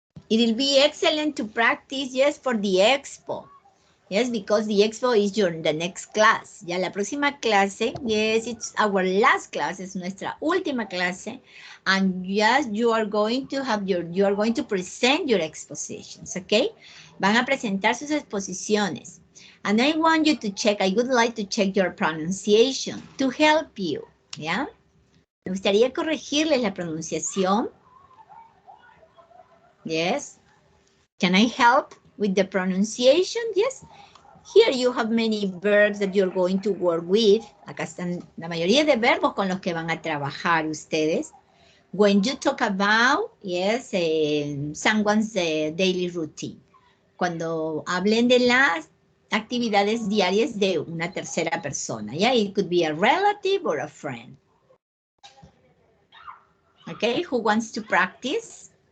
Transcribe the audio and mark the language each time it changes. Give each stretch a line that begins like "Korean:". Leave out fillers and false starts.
English: It will be excellent to practice, yes, for the expo. Yes, because the expo is the next class. Ya la próxima clase, yes, it's our last class, es nuestra última clase. And yes, you are going to present your expositions, okay?
Spanish: Van a presentar sus exposiciones.
English: And I want you to check, I would like to check your pronunciation to help you, ¿ya?
Spanish: Me gustaría corregirles la pronunciación.
English: Yes. Can I help with the pronunciation? Yes. Here you have many verbs that you're going to work with.
Spanish: Acá están la mayoría de verbos con los que van a trabajar ustedes.
English: When you talk about, yes, someone's daily routine.
Spanish: Cuando hablen de las actividades diarias de una tercera persona.
English: Yeah, it could be a relative or a friend. Okay, who wants to practice?